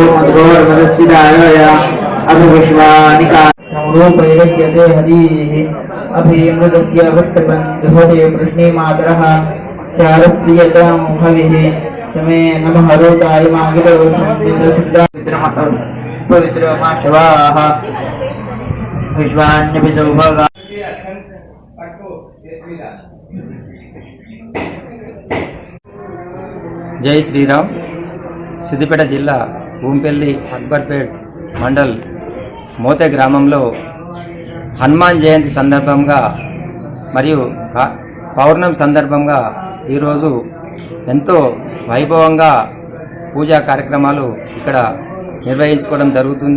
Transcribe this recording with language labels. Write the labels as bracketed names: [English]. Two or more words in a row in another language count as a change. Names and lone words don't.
[Sanskrit] मधुरोर्मदस्तिदाय अभिविश्वानिका संरूपैरज्यते हरिः अभिमृतस्य वृष्टबन्धुते प्रश्ने मातरः चारप्रियतां हविः समय नमः रोताय मागिरो पवित्रमा शिवाः विश्वान्यभिसौभगा [Telugu] జై శ్రీరామ్. సిద్దిపేట జిల్లా భూంపల్లి అక్బర్పేట్ మండల్ మోతే గ్రామంలో హనుమాన్ జయంతి సందర్భంగా మరియు పౌర్ణమి సందర్భంగా ఈరోజు ఎంతో వైభవంగా పూజా కార్యక్రమాలు ఇక్కడ నిర్వహించుకోవడం జరుగుతుంది.